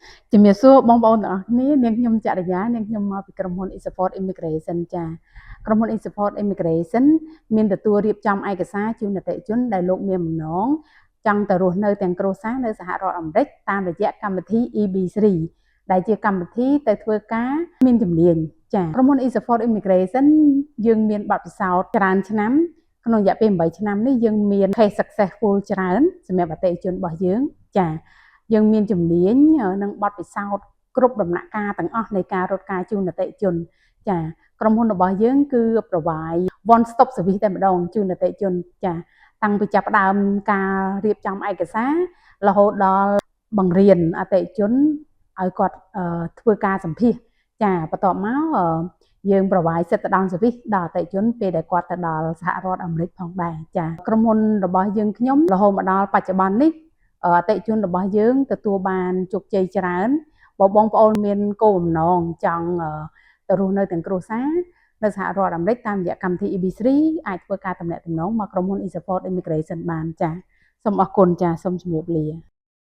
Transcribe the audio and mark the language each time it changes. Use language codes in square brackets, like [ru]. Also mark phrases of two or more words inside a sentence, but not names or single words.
[km] ជំរាបសួរបងប្អូនទាំងអស់គ្នានាងខ្ញុំចរិយានាងខ្ញុំមកពីក្រុមហ៊ុន eSupport Immigration ចាក្រុមហ៊ុន eSupport Immigration មានទទួលរៀបចំឯកសារជូនអតិថិជនដែលលោកមានបំណងចង់ទៅរស់នៅទាំងគ្រួសារនៅសហរដ្ឋអាមេរិកតាមរយៈកម្មវិធី EB3 ដែលជា កម្មវិធីទៅធ្វើការមានជំនាញចាក្រុមហ៊ុន eSupport Immigration យើងមានបទពិសោធន៍ច្រើនឆ្នាំក្នុងរយៈពេល8ឆ្នាំនេះយើងមាន [en] case successful [km] ច្រើនសម្រាប់អតិថិជនរបស់យើងចាយើងមានជំនាញ និងបទពិសោធន៍គ្រប់ដំណាក់កាលទាំងអស់នៃការរត់ការជូនអតិថិជនចាក្រុមហ៊ុនរបស់យើងគឺ [en] provide one stop service [km] តែម្ដងជូនអតិថិ ជនចាតាំងពីចាប់ផ្ដើមការរៀបចំឯកសាររហូតដល់បង្រៀនអតិថិជនឲ្យគាត់ធ្វើ ការសម្ភាសចាបន្ទាប់មកយើង provide សិទ្ធិដល់ service ដល់អតិថិជនពេលដែលគាត់ទៅដល់សហរដ្ឋអាមេរិកផងដែរចាក្រុមហ៊ុនរបស់យើងខ្ញុំរហូតមកដល់បច្ចុប្បន្ននេះអតិថិជនរបស់យើងទទួលបានជោគជ័យច្រើនបងប្អូនមានគោលបំណងចង់ទៅរស់នៅទាំងគ្រួសារនៅសហរដ្ឋអាមេរិកតាមរយៈកម្មវិធី EB3 អាចធ្វើការទំនាក់ទំនងមកក្រុមហ៊ុន eSupport Immigration បានចាសូមអរគុណចាសូមជម្រាបលា